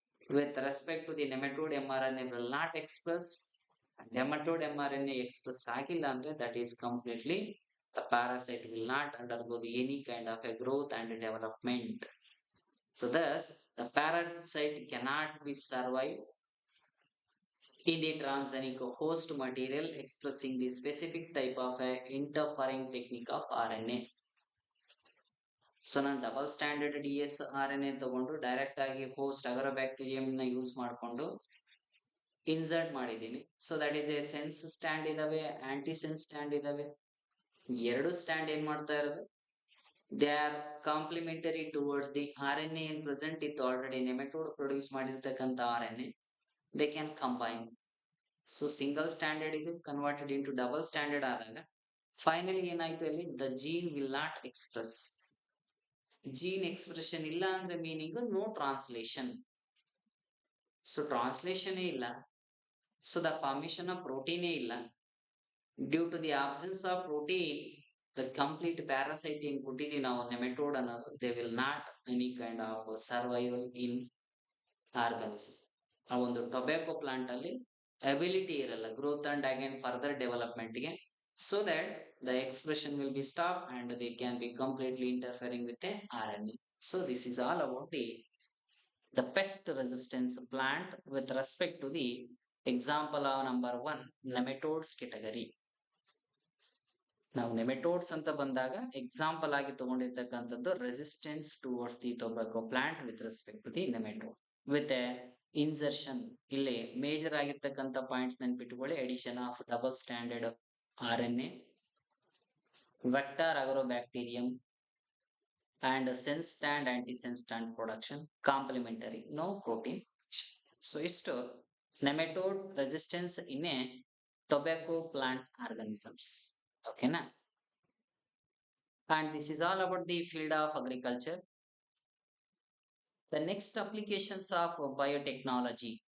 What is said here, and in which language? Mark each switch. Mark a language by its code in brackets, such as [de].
[en] With respect to the nematode mRNA will not express. Nematode mRNA express [kn] ಆಗಿಲ್ಲ ಅಂದ್ರೆ [en] that is completely the parasite will not undergo any kind of a growth and development. So thus the parasite cannot be survived in the transgenic host material expressing the specific type of a interfering technique of RNA. [kn] So ನಾನು double standard D S R N A ತಗೊಂಡು direct ಆಗಿ host ಅಗರೋಬ್ಯಾಕ್ಟೀರಿಯಂ ನ use ಮಾಡಿಕೊಂಡು insert ಮಾಡಿದ್ದೀನಿ. So that is A sense stand ಇದಾವೆ, aunty sense stand ಇದಾವೆ. ಎರಡು stand ಏನ್ ಮಾಡ್ತಾ ಇರೋದು [en] they are complementary towards the RNA in present with already nematode produce ಮಾಡಿರ್ತಕ್ಕಂಥ RNA. They can combine. So single standard is converted into double standard [kn] ಆದಾಗ finally ಏನಾಯ್ತು ಅಲ್ಲಿ [en] the gene will not express. Gene expression [kn] ಇಲ್ಲ ಅಂದ್ರೆ meaning [en] no translation. So translation ಇಲ್ಲ. So the formation of protein ಇಲ್ಲ. Due to the absence of protein, the complete parasite in [kn] ಕೊಟ್ಟಿದ್ದೀವಿ ನಾವು nematode ಅನ್ನೋದು [en] they will not any kind of survival in organism. [kn] ಆ ಒಂದು tobacco plant ಅಲ್ಲಿ ability ಇರಲ್ಲ growth and again further development ಗೆ. [en] So that the expression will be stopped and they can be completely interfering with the RNA. So this is all about the pest resistance plant with respect to the example of number 1 nematodes category. [kn] ನಾವು nematodes ಅಂತ ಬಂದಾಗ example ಆಗಿ ತಗೊಂಡಿರ್ತಕ್ಕಂಥದ್ದು [en] Resistance towards the tobacco plant with respect to the nematode with a insertion. [kn] ಇಲ್ಲಿ major ಆಗಿರ್ತಕ್ಕಂಥ points ನೆನ್ಪಿಟ್ಕೊಳ್ಳಿ. [en] Addition of double standard R N A, vector Agrobacterium and sense stand antisense stand production, complementary, no protein. So isto nematode resistance in a tobacco plant organisms. Okay na? And this is all about the field of agriculture. The next applications of biotechnology.